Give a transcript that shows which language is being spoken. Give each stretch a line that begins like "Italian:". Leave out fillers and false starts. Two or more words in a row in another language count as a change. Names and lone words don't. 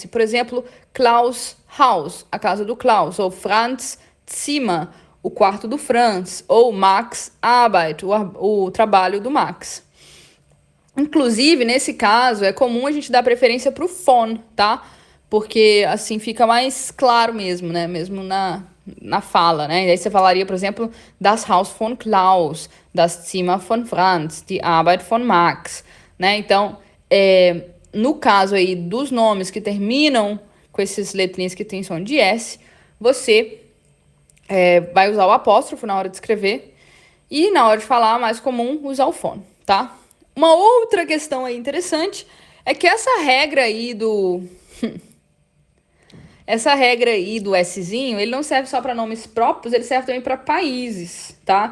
Portuguese: Por exemplo, Klaus Haus, a casa do Klaus, ou Franz Zimmer, o quarto do Franz, ou Max Arbeit, o trabalho do Max. Inclusive, nesse caso, é comum a gente dar preferência para o phone, tá? Porque assim fica mais claro mesmo, né? Mesmo na fala, né? E aí você falaria, por exemplo,
German: das Haus von Klaus, das Zimmer von Franz, die Arbeit von Max,
Portuguese: né? Então, no caso aí dos nomes que terminam com esses letrinhas que tem som de S, você vai usar o apóstrofo na hora de escrever e na hora de falar, mais comum, usar o phone, tá? Uma outra questão aí interessante é que essa regra aí do Szinho, ele não serve só para nomes próprios, ele serve também para países, tá?